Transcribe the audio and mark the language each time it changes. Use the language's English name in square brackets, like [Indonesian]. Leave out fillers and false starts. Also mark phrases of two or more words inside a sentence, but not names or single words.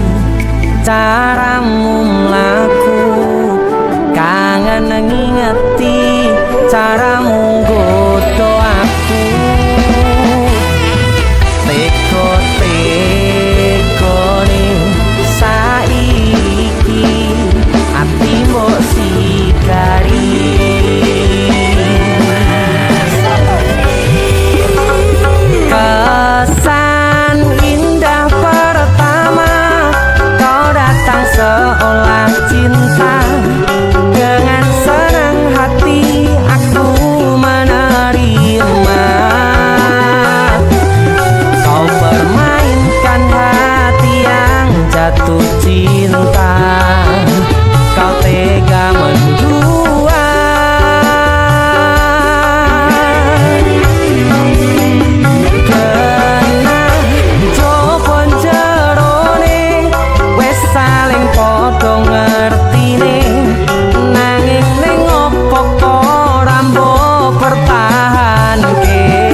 [Javanese] caramu mlaku kangen ngingati caramu nggodho aku teko-tekone saiki ati mbok sikari [Indonesian] kesan indah pertama kau datang seolah cinta dengan senang hati aku menerima kau permainkan hati yang jatuh cinta kau tega mendua [Javanese] kena jopon jerone wes saling podo ngertine nanging ning opo ora mbok pertahanke